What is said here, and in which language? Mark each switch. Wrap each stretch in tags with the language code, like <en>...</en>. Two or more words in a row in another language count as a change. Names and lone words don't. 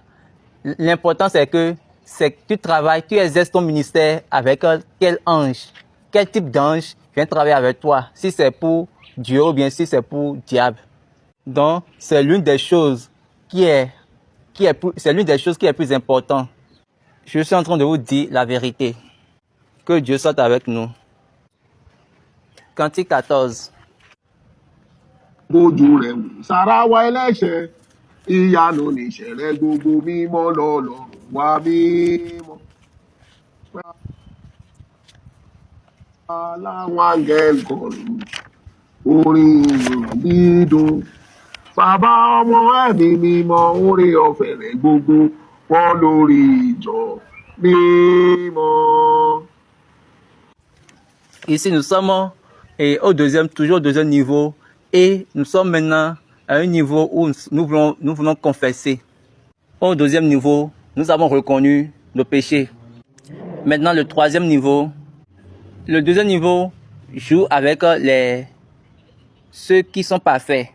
<fr>L'important, c'est que tu travailles, tu exerces ton ministère avec quel ange, quel type d'ange vient travailler avec toi, si c'est pour Dieu ou bien si c'est pour diable. Donc, c'est l'une des choses qui est plus importante. Je suis en train de vous dire la vérité. Que Dieu soit avec nous. Cantique 14.</fr> <yo>Bójú rẹ̀ wò sára wa ẹlẹ́ṣẹ̀, ìyanu nìṣẹ̀lẹ̀ gbogbo mímọ́ lọ́lọ́run wa mímọ́. Aláwọn áńgẹ́lì kọrin, orin ìyìn dídùn. Bàbá ọmọ ẹ̀mí mímọ́, oore ọ̀fẹ́ rẹ̀ gbogbo wọn lórí ìjọ mímọ́.</yo> <fr>Ici, nous sommes toujours au deuxième niveau et nous sommes maintenant à un niveau où nous voulons confesser. Au deuxième niveau, nous avons reconnu nos péchés. Maintenant, le troisième niveau, le deuxième niveau joue avec ceux qui sont parfaits.</fr>